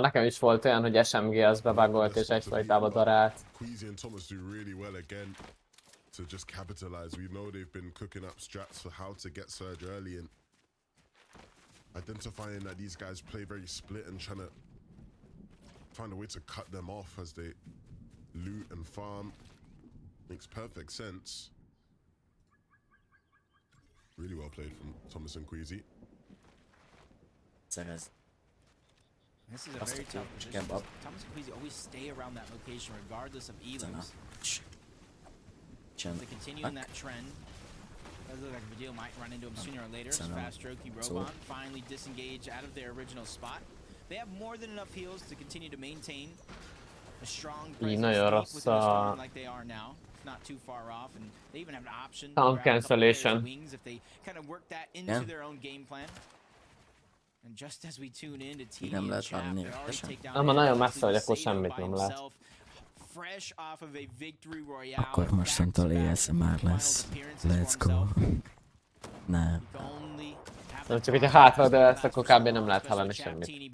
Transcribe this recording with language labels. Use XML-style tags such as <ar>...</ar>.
<hu>nekem is volt olyan, hogy SMG az bebagolt és egyfajtába darált.</hu> <en>Queasy and Thomas do really well again to just capitalize. We know they've been cooking up strats for how to get Surge early and identifying that these guys play very split and trying to find a way to cut them off as they loot and farm. Makes perfect sense. Really well played from Thomas and Queasy.</en> <hu>Szerez.</hu> <en>This is a very tough position. Thomas and Queasy always stay around that location regardless of elims. They continue in that trend. Does look like Vidil might run into him sooner or later. As Fast Roki Robon finally disengage out of their original spot. They have more than enough heals to continue to maintain a strong presence with the like they are now. Not too far off, and they even have an option to grab cancellation wings if they kind of work that into their own game plan. And just as we tune in to TD and chat, they already take down</en> <hu>nagyon messze vagy, akkor semmit nem lát.</hu> <en>Fresh off of a victory royale.</en> <hu>Akkor mostantól ASMR lesz.</hu> <en>Let's go.</en> <hu>Nem. De csak hogyha hátradőlsz, akkor kb. Nem lehet hallani semmit.</hu>